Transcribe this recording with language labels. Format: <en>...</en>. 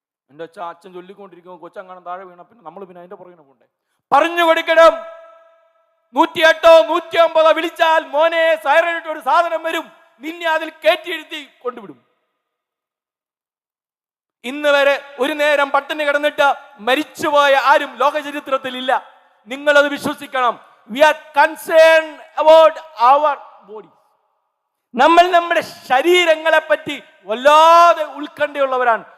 <ml>എൻ്റെ അച്ഛൻ ചൊല്ലിക്കൊണ്ടിരിക്കുമ്പോൾ കൊച്ചങ്ങനെ താഴെ വീണ പിന്നെ നമ്മൾ പിന്നെ അതിന്റെ പുറകിനെ പോണ്ടേ? പറഞ്ഞു കൊടുക്കണം. 108 109 വിളിച്ചാൽ മോനെ സൈറനിട്ട് ഒരു സാധനം വരും, നിന്നെ അതിൽ കയറ്റിയിരുത്തി കൊണ്ടുവിടും. ഇന്ന് വരെ ഒരു നേരം പട്ടിണി കിടന്നിട്ട് മരിച്ചുപോയ ആരും ലോക ചരിത്രത്തിൽ ഇല്ല. നിങ്ങളത് വിശ്വസിക്കണം.</ml> <en>We are concerned about our body.</en> <ml>നമ്മൾ നമ്മുടെ ശരീരങ്ങളെ പറ്റി വല്ലാതെ ഉത്കണ്ഠയുള്ളവരാണ്.</ml>